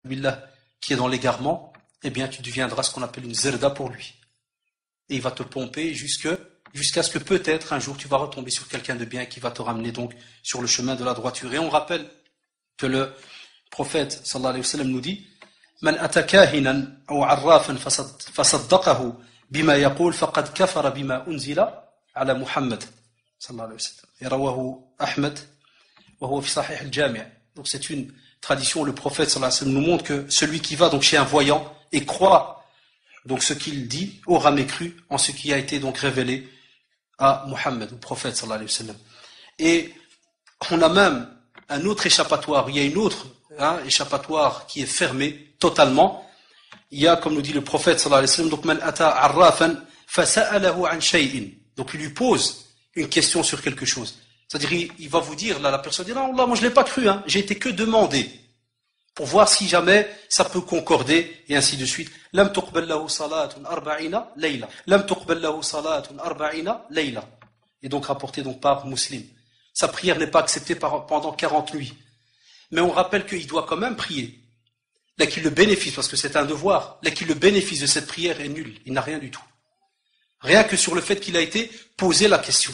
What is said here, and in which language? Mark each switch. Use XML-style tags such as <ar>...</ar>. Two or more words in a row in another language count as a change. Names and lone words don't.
<fr>billah, qui est dans l'égarement, eh bien tu deviendras ce qu'on appelle une zerda pour lui. Et il va te pomper jusqu'à ce que peut-être un jour tu vas retomber sur quelqu'un de bien qui va te ramener donc sur le chemin de la droiture. Et on rappelle que le prophète</fr> <ar>صلى الله عليه وسلم</ar> <fr>nous dit</fr> <ar>من أتى كاهنا أو عرافا فصدقه بما يقول فقد كفر بما أنزل على محمد صلى الله عليه وسلم. Et رواه أحمد وهو في صحيح الجامع'.</ar> <fr>Donc c'est une tradition, le prophète</fr> <ar>صلى الله عليه وسلم</ar> <fr>nous montre que celui qui va donc chez un voyant et croit donc ce qu'il dit aura mécru en ce qui a été donc révélé à Muhammad, au prophète</fr> <ar>صلى الله عليه وسلم.</ar> <fr>Et on a même un autre échappatoire, il y a une autre échappatoire qui est fermée totalement. Il y a, comme nous dit le prophète</fr> <ar>صلى الله عليه وسلم, donc من أتى عرافا فسأله عن شيء.</ar> <fr>Donc il lui pose une question sur quelque chose. C'est-à-dire il va vous dire, là la personne dit, non, Allah, moi je l'ai pas cru, j'ai été que demandé pour voir si jamais ça peut concorder, et ainsi de suite.</fr> <ar>لم تقبل له صلاة أربعين ليلة. لم تقبل له صلاة أربعين ليلة.</ar> <fr>Et donc rapporté donc par Muslim. Sa prière n'est pas acceptée pendant 40 nuits. Mais on rappelle qu'il doit quand même prier. Là qu'il le bénéfice, parce que c'est un devoir, là qu'il le bénéfice de cette prière est nul. Il n'a rien du tout. Rien que sur le fait qu'il a été posé la question.</fr>